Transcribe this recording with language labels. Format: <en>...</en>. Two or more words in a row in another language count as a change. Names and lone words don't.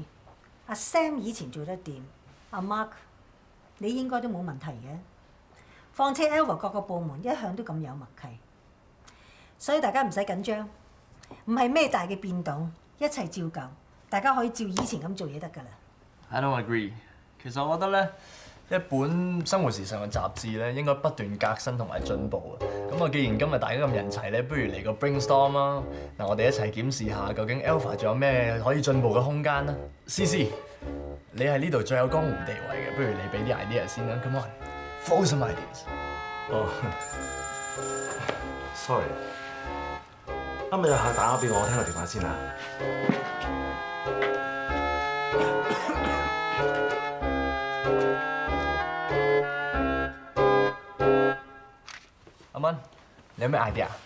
<yue>阿 Sam 以前做得掂，阿 Mark 你應該都冇問題嘅。況且 Alpha 各個部門一向都咁有默契，所以大家唔使緊張，唔係咩大嘅變動，一切照舊，大家可以照以前咁做嘢得㗎啦。</yue> <en>I don't agree。</en> <yue>其實我覺得咧，一本生活時尚嘅雜誌咧，應該不斷革新同埋進步啊。咁啊，既然今日大家咁人齊咧，不如嚟個 brainstorm 啦。嗱，我哋一齊檢視下究竟 Alpha 仲有咩可以進步嘅空間啦。CC，你係呢度最有江湖地位嘅，不如你俾啲 idea 先啦。</yue> <en>Come on，throw some ideas。</en> <yue>哦，sorry， 啱啱有客打我俾我，聽個電話先啊。阿蚊，你有咩 idea？</yue>